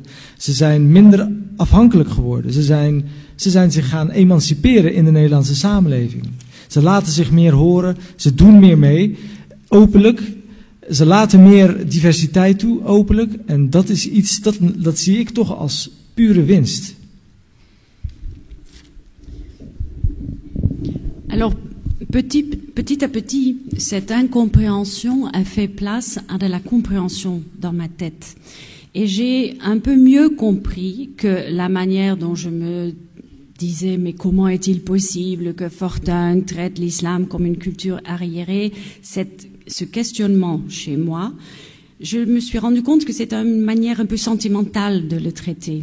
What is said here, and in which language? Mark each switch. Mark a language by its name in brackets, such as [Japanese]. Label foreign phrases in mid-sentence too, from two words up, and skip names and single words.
[Dutch] Ze zijn minder afhankelijk geworden. Ze zijn zich gaan emanciperen in de Nederlandse samenleving. Ze laten zich meer horen, ze doen meer mee, openlijk. Ze laten meer diversiteit toe, openlijk. En dat is iets, dat zie ik toch als pure winst. [French] Alors, petit à petit, cette incompréhension a fait place à de la compréhension dans ma tête. Et j'ai un peu mieux compris que la manière dont je me disais, mais comment est-il possible que Fortuyn traite l'islam comme une culture arriérée, ce questionnement chez moi, je me suis rendu compte que c'est une manière un peu sentimentale de le traiter.